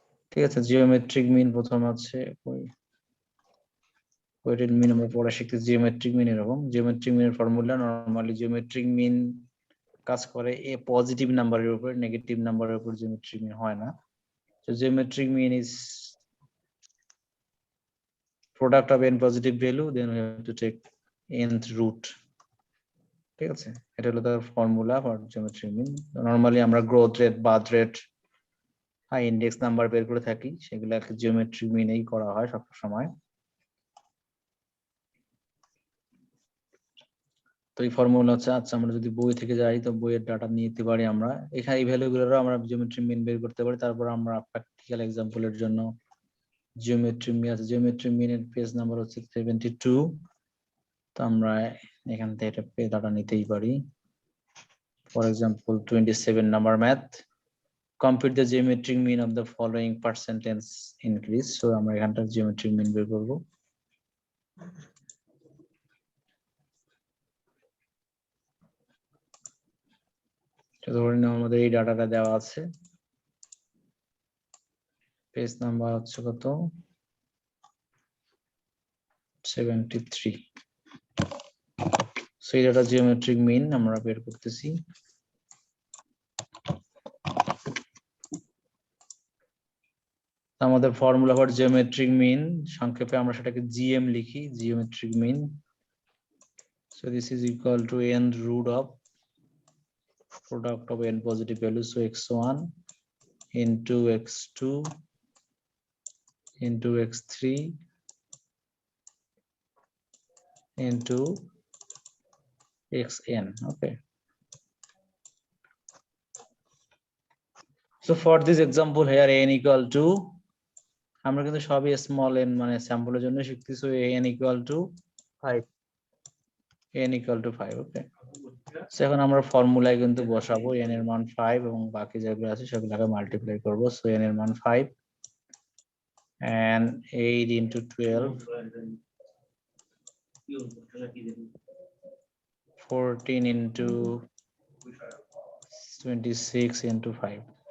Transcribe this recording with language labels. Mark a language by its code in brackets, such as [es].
[bn] ঠিক আছে, geometric mean প্রথম আছে ওয়েটেড মিন আমরা পরে শিখতেছি। জিওমেট্রিক মিন এরকম, জিওমেট্রিক মিনের ফর্মুলা নরমালি জিওমেট্রিক মিন কাজ করে এ পজিটিভ নাম্বারের উপর, নেগেটিভ নাম্বারের উপর জিওমেট্রিক মিন হয় না। [en] So geometric mean is product of n positive value, then we have to take nth root. [bn] ঠিক আছে, এটা হলো তার formula for geometric mean. Normally আমরা growth rate, birth rate, high index number বের করে থাকি, সেগুলোকে জিওমেট্রিক মিনেই করা হয় সব সময়। তো এই ফর্মুলা হচ্ছে, আচ্ছা আমরা যদি বই থেকে যাই তো বইয়ের ডাটা নিতে পারি আমরা, এখানে এই ভ্যালুগুলোরও আমরা জিওমেট্রিক মিন বের করতে পারি। তারপর আমরা প্র্যাকটিক্যাল এক্সাম্পলের জন্য জিওমেট্রিক মিন আছে, জিওমেট্রিক মিনের পেজ নাম্বার হচ্ছে 72। তো আমরা এখান থেকে এটা পেজ ডাটা নিতেই পারি। [en] For example 27 number math, compute the geometric mean of the following percentage increase. [bn] So আমরা এখানটার জিওমেট্রিক মিন বের করব। ধরে নাও আমাদের এই ডাটাটা দেওয়া আছে, পেজ নাম্বার হচ্ছে কত, 73। সো এই ডাটা জিওমেট্রিক মিন আমরা বের করতেছি। আমাদের ফর্মুলা ফর জিওমেট্রিক মিন, সংক্ষেপে আমরা সেটাকে জিএম লিখি, geometric mean. [en] So this is equal to n root of product of n positive values, so x1 into x2 into x3 into xn. Okay, so for this example here n equal to, [bn] আমরা কিন্তু সবই small n মানে স্যাম্পলের জন্য শিখতেছি, [en] n equal to 5 n equal to 5. [bn] Okay, so এখন আমরা ফর্মুলায় কিন্তু বসাবো n এর মান 5 এবং বাকি যেগুলো আছে সেগুলোকে মাল্টিপ্লাই করব। [en] So n এর মান 5 and 8 into 12, 14 into 26 into 5.